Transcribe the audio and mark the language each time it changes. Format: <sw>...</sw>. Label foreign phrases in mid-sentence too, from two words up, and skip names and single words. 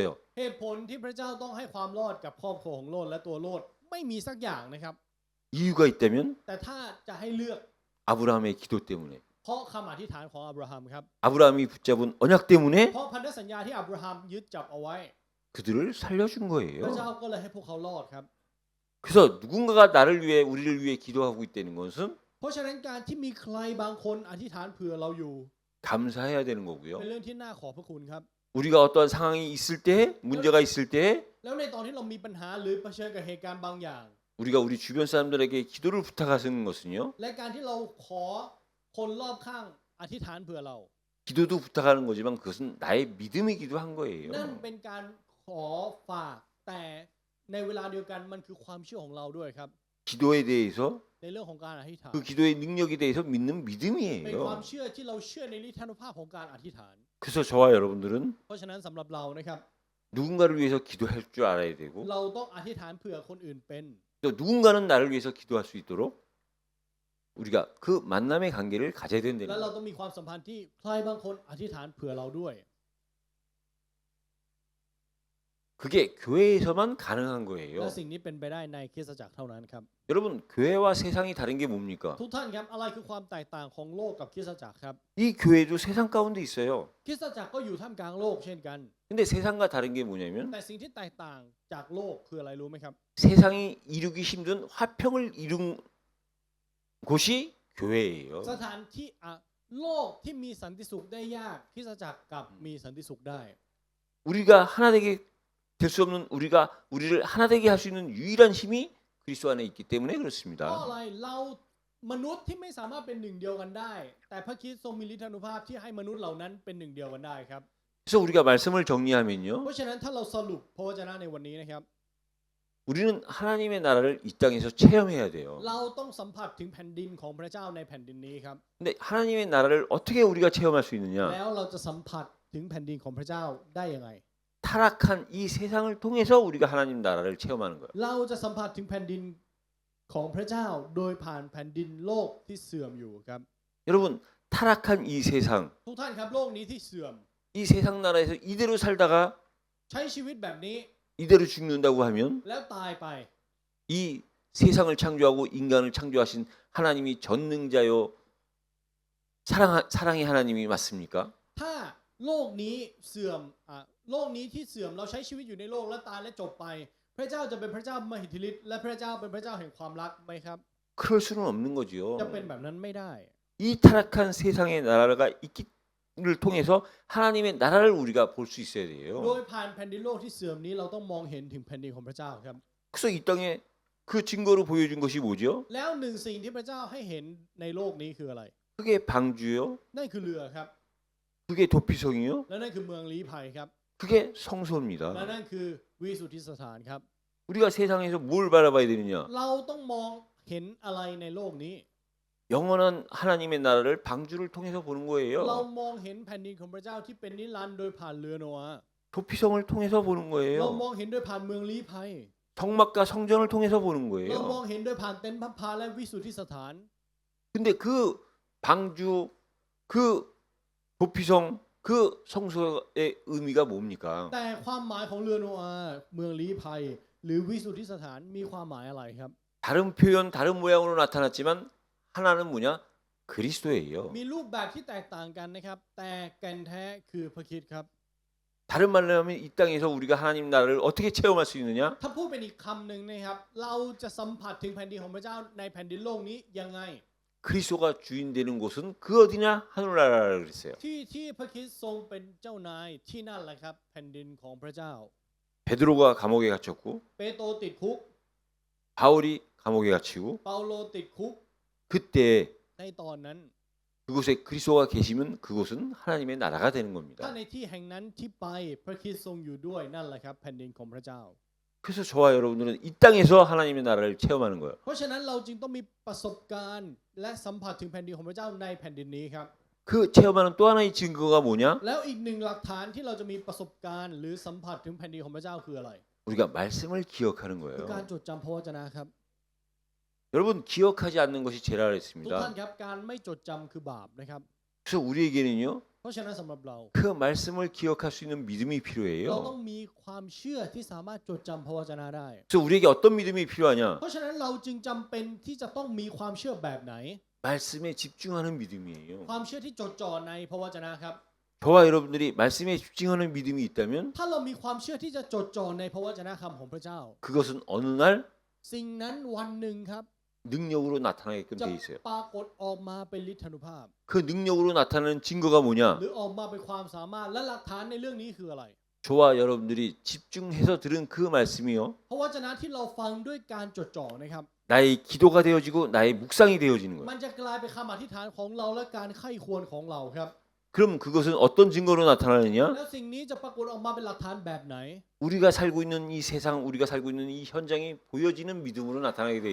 <th>เหตุผลที่พระเจ้าต้องให้ความรอดกับครอบครัวของโลดและตัวโลดไม่มีสักอย่างนะครับ</th> <ko>이유가 있다면</ko> <th>แต่ถ้าจะให้เลือก</th> <ko>아브라함의 기도 때문에</ko> <th>เพราะคำอธิษฐานของอับราฮัมครับ</th> <ko>아브라함이 붙잡은 언약 때문에</ko> <th>เพราะพันธสัญญาที่อับราฮัมยึดจับเอาไว้</th> <ko>그들을 살려준</ko> <th>พระเจ้า</th> <ko>거예요.</ko> <th>ก็เลยให้พวกเขารอดครับ</th> <ko>그래서 누군가가 나를 위해 우리를 위해 기도하고 있다는 것은</ko> <th>เพราะฉะนั้นการที่มีใครบางคนอธิษฐานเผื่อเราอยู่</th> <ko>감사해야 되는 거고요.</ko> <th>เป็นเรื่องที่น่าขอบพระคุณครับ</th> <ko>우리가 어떠한 상황이 있을 때, 문제가 있을 때</ko> <th>แล้วในตอนที่เรามีปัญหาหรือเผชิญกับเหตุการณ์บางอย่าง</th> <ko>우리가 우리 주변 사람들에게 기도를 부탁하는 것은요.</ko> <th>และการที่เราขอคนรอบข้างอธิษฐานเผื่อเรา</th> <ko>기도도 부탁하는 거지만 그것은 나의 믿음이기도 한</ko> <th>นั่น</th> <ko>거예요.</ko> <th>เป็นการขอฝากแต่ในเวลาเดียวกันมันคือความเชื่อของเราด้วยครับ</th> <ko>기도에 대해서</ko> <th>ในเรื่องของการอธิษฐาน</th> <ko>그 기도의 능력에 대해서 믿는</ko> <th>เป็นความ</th> <ko>믿음이에요.</ko> <th>เชื่อที่เราเชื่อในฤทธานุภาพของการอธิษฐาน</th> <ko>그래서 저와 여러분들은</ko> <th>เพราะฉะนั้นสำหรับเรานะครับ</th> <ko>누군가를 위해서 기도할 줄 알아야 되고</ko> <th>เราต้องอธิษฐานเผื่อคนอื่นเป็น</th> <ko>또 누군가는 나를 위해서 기도할 수 있도록 우리가 그 만남의 관계를 가져야</ko> <th>และ</th> <ko>된다는</ko> <th>เรา</th> <ko>거예요.</ko> <th>ต้องมีความสัมพันธ์ที่ใครบางคนอธิษฐานเผื่อเราด้วย</th> <ko>그게 교회에서만 가능한</ko> <th>และ</th> <ko>거예요.</ko> <th>สิ่งนี้เป็นไปได้ในคริสตจักรเท่านั้นครับ</th> <ko>여러분 교회와 세상이 다른 게 뭡니까?</ko> <th>ทุกท่านครับอะไรคือความแตกต่างของโลกกับคริสตจักรครับ</th> <ko>이 교회도 세상 가운데 있어요.</ko> <th>คริสตจักรก็อยู่ท่ามกลางโลกเช่นกัน</th> <ko>근데 세상과 다른 게 뭐냐면</ko> <th>แต่สิ่งที่แตกต่างจากโลกคืออะไรรู้ไหมครับ</th> <ko>세상이 이루기 힘든 화평을 이룬 곳이 교회예요.</ko> <th>สถานที่โลกที่มีสันติสุขได้ยากคริสตจักรกับมีสันติสุขได้</th> <ko>우리가 하나 되게 될 수 없는 우리를 하나 되게 할 수 있는 유일한 힘이 그리스도 안에 있기 때문에</ko> <th>เพราะ</th> <ko>그렇습니다.</ko> <th>อะไรเรามนุษย์ที่ไม่สามารถเป็นหนึ่งเดียวกันได้ แต่พระคริสต์ทรงมีฤทธานุภาพที่ให้มนุษย์เหล่านั้นเป็นหนึ่งเดียวกันได้ครับ</th> <ko>그래서 우리가 말씀을 정리하면요.</ko> <th>เพราะฉะนั้นถ้าเราสรุปพระวจนะในวันนี้นะครับ</th> <ko>우리는 하나님의 나라를 이 땅에서 체험해야 돼요.</ko> <th>เราต้องสัมผัสถึงแผ่นดินของพระเจ้าในแผ่นดินนี้ครับ</th> <ko>근데 하나님의 나라를 어떻게 우리가 체험할 수 있느냐?</ko> <th>แล้วเราจะสัมผัสถึงแผ่นดินของพระเจ้าได้ยังไง</th> <ko>타락한 이 세상을 통해서 우리가 하나님 나라를 체험하는 거예요.</ko> <th>เราจะสัมผัสถึงแผ่นดินของพระเจ้าโดยผ่านแผ่นดินโลกที่เสื่อมอยู่ครับ</th> <ko>여러분 타락한 이 세상,</ko> <th>ทุกท่านครับโลกนี้ที่เสื่อม</th> <ko>이 세상 나라에서 이대로 살다가</ko> <th>ใช้ชีวิตแบบนี้</th> <ko>이대로 죽는다고 하면</ko> <th>แล้วตายไป</th> <ko>이 세상을 창조하고 인간을 창조하신 하나님이 전능자요 사랑의 하나님이 맞습니까?</ko> <th>ถ้าโลกนี้เสื่อมโลกนี้ที่เสื่อมเราใช้ชีวิตอยู่ในโลกและตายและจบไป พระเจ้าจะเป็นพระเจ้ามหิทธิฤทธิ์และพระเจ้าเป็นพระเจ้าแห่งความรักไหมครับ</th> <ko>그럴 수는 없는 거지요.</ko> <th>จะเป็นแบบนั้นไม่ได้</th> <ko>이 타락한 세상의 나라가 있기를 통해서 하나님의 나라를 우리가 볼 수 있어야</ko> <th>โด</th> <ko>돼요.</ko> <th>ยผ่านแผ่นดินโลกที่เสื่อมนี้เราต้องมองเห็นถึงแผ่นดินของพระเจ้าครับ</th> <ko>그래서 이 땅에 그 증거로 보여준 것이 뭐죠?</ko> <th>แล้วหนึ่งสิ่งที่พระเจ้าให้เห็นในโลกนี้คืออะไร</th> <ko>그게 방주요.</ko> <th>นั่นคือเรือครับ</th> <ko>그게 도피성이요.</ko> <th>และนั่นคือเมืองลี้ภัยครับ</th> <ko>그게 성소입니다.</ko> <th>และนั่นคือวิสุทธิสถานครับ</th> <ko>우리가 세상에서 뭘 바라봐야 되느냐?</ko> <th>เราต้องมองเห็นอะไรในโลกนี้</th> <ko>영원한 하나님의 나라를 방주를 통해서 보는</ko> <th>เรา</th> <ko>거예요.</ko> <th>มองเห็นแผ่นดินของพระเจ้าที่เป็นนิรันดร์โดยผ่านเรือโนอาห์</th> <ko>도피성을 통해서 보는</ko> <th>เราม</th> <ko>거예요.</ko> <th>องเห็นโดยผ่านเมืองลี้ภัย</th> <ko>성막과 성전을 통해서 보는</ko> <th>เรามอง</th> <ko>거예요.</ko> <th>เห็นโดยผ่านเต็นท์พระพาและวิสุทธิสถาน</th> <ko>근데 그 방주, 그 도피성, 그 성소의 의미가 뭡니까?</ko> <th>แต่ความหมายของเรือโนอาห์เมืองลี้ภัย หรือวิสุทธิสถานมีความหมายอะไรครับ</th> <ko>다른 표현, 다른 모양으로 나타났지만 하나는 뭐냐? 그리스도예요.</ko> <th>มีรูปแบบที่แตกต่างกันนะครับ แต่แก่นแท้คือพระคริสต์ครับ</th> <ko>다른 말로 하면 이 땅에서 우리가 하나님 나라를 어떻게 체험할 수 있느냐?</ko> <th>ถ้าพูดเป็นอีกคำหนึ่งนะครับ เราจะสัมผัสถึงแผ่นดินของพระเจ้าในแผ่นดินโลกนี้ยังไง</th> <ko>그리스도가 주인 되는 곳은 그 어디냐 하늘나라라 그랬어요.</ko> <th>ที่พระคริสต์ทรงเป็นเจ้านายที่นั่นแหละครับแผ่นดินของพระเจ้า</th> <ko>베드로가 감옥에 갇혔고</ko> <th>เปโตรติดคุก</th> <ko>바울이 감옥에 갇히고</ko> <th>เปาโลติดคุก</th> <ko>그때</ko> <th>ในตอนนั้น</th> <ko>그곳에 그리스도가 계시면 그곳은 하나님의 나라가 되는</ko> <th>ถ้า</th> <ko>겁니다.</ko> <th>ในที่แห่งนั้นที่ไปพระคริสต์ทรงอยู่ด้วยนั่นแหละครับแผ่นดินของพระเจ้า</th> <ko>그래서 저와 여러분들은 이 땅에서 하나님의 나라를 체험하는 거예요.</ko> <th>เพราะฉะนั้นเราจึงต้องมีประสบการณ์และสัมผัสถึงแผ่นดินของพระเจ้าในแผ่นดินนี้ครับ</th> <ko>그 체험하는 또 하나의 증거가 뭐냐?</ko> <th>แล้วอีกหนึ่งหลักฐานที่เราจะมีประสบการณ์หรือสัมผัสถึงแผ่นดินของพระเจ้าคืออะไร</th> <ko>우리가 말씀을 기억하는</ko> <th>คือการ</th> <ko>거예요.</ko> <th>จดจำพระวจนะครับ</th> <ko>여러분 기억하지 않는 것이 죄라</ko> <th>ทุกท่าน</th> <ko>그랬습니다.</ko> <th>ครับการไม่จดจำคือบาปนะครับ</th> <ko>그래서 우리에게는요</ko> <th>เพราะฉะนั้นสำหรับเรา</th> <ko>그 말씀을 기억할 수 있는 믿음이</ko> <th>เรา</th> <ko>필요해요.</ko> <th>ต้องมีความเชื่อที่สามารถจดจำพระวจนะได้</th> <ko>그래서 우리에게 어떤 믿음이 필요하냐?</ko> <th>เพราะฉะนั้นเราจึงจำเป็นที่จะต้องมีความเชื่อแบบไหน</th> <ko>말씀에 집중하는 믿음이에요.</ko> <th>ความเชื่อที่จดจ่อในพระวจนะครับ</th> <ko>저와 여러분들이 말씀에 집중하는 믿음이 있다면</ko> <th>ถ้าเรามีความเชื่อที่จะจดจ่อในพระวจนะคำของพระเจ้า</th> <ko>그것은 어느 날</ko> <th>สิ่งนั้นวันหนึ่งครับ</th> <ko>능력으로 나타나게끔</ko> <th>จะ</th> <ko>돼 있어요.</ko> <th>ปรากฏออกมาเป็นฤทธานุภาพ</th> <ko>그 능력으로 나타나는 증거가 뭐냐?</ko> <th>หรือออกมาเป็นความสามารถและหลักฐานในเรื่องนี้คืออะไร</th> <ko>저와 여러분들이 집중해서 들은 그 말씀이요.</ko> <th>พระวจนะที่เราฟังด้วยการจดจ่อนะครับ</th> <ko>나의 기도가 되어지고 나의 묵상이 되어지는</ko> <th>มั</th> <ko>거예요.</ko> <th>นจะกลายเป็นคำอธิษฐานของเราและการไข้ควรของเราครับ</th> <ko>그럼 그것은 어떤 증거로 나타나느냐?</ko> <th>แล้วสิ่งนี้จะปรากฏออกมาเป็นหลักฐานแบบไหน</th> <ko>우리가 살고 있는 이 세상, 우리가 살고 있는 이 현장이 보여지는 믿음으로 나타나게 돼</ko>